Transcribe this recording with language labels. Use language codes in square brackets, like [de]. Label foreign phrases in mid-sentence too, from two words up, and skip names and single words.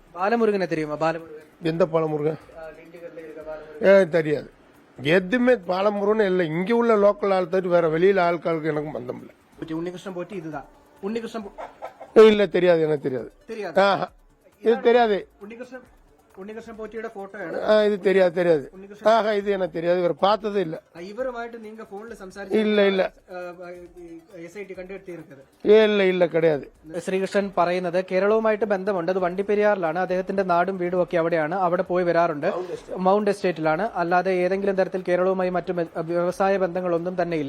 [ta] பாலமுருகனை தெரியுமா? பாலமுருகன் எந்த பாலமுருகன்? தெரியாது. எதுவுமே பாலமுருகன் இல்லை. இங்கே உள்ள லோக்கல் ஆள் தவிர வேற வெளியில ஆட்களுக்கு எனக்கு பந்தம் இல்லை. உன்னிகிருஷ்ணன் போட்டி இதுதான். உன்னிகிருஷ்ணன் இல்ல, தெரியாது. எனக்கு தெரியாது. இது தெரியாது. [ml] ഉണ്ണികൃഷ്ണൻ പോറ്റിയുടെ ഫോട്ടോയാണ്. ഇത് [ta] தெரியாது. [ml] ഇത് [ta] எனக்கு தெரியாது. [ml] ഇവർ [ta] பார்த்ததே இல்ல. [ml] ഇവരുമായിട്ട് നിങ്ങൾ ഫോണിൽ സംസാരിച്ചു? ഇല്ല. SIT കണ്ടെത്തിയിരിക്കുന്നത്? ഇല്ല, கிடையாது. ശ്രീകൃഷ്ണൻ പറയുന്നത് കേരളവുമായിട്ട് ബന്ധമുണ്ട്. അത് വണ്ടിപ്പെരിയാറിലാണ്. അദ്ദേഹത്തിന്റെ നാടും വീടും ഒക്കെ അവിടെയാണ്. അവിടെ പോയി വരാറുണ്ട്. മൗണ്ട് എസ്റ്റേറ്റിലാണ്. അല്ലാതെ ഏതെങ്കിലും തരത്തിൽ കേരളവുമായി മറ്റു വ്യവസായ ബന്ധങ്ങളൊന്നും തന്നെയില്ല.